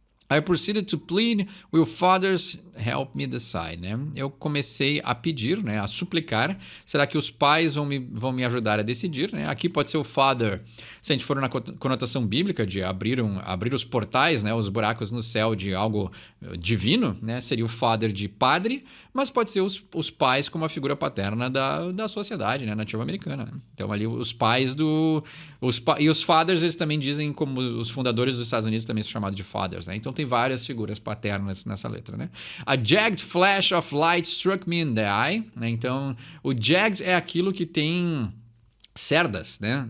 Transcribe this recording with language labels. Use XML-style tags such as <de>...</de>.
<en>I proceeded to plead, will fathers help me decide, né?</en> <pt>Eu comecei a pedir, né, a suplicar, será que os pais vão me ajudar a decidir, né? Aqui pode ser o father, se a gente for na conotação bíblica de abrir os portais, né, os buracos no céu de algo divino, né? Seria o father de padre, mas pode ser os pais como a figura paterna da sociedade, né, nativa americana, né? Então ali os pais e os fathers eles também dizem como os fundadores dos Estados Unidos também são chamados de fathers, né? Então tem várias figuras paternas nessa letra, né?</pt> <en>A jagged flash of light struck me in the eye, né?</en> <pt>Então o jagged é aquilo que tem cerdas, né?</pt>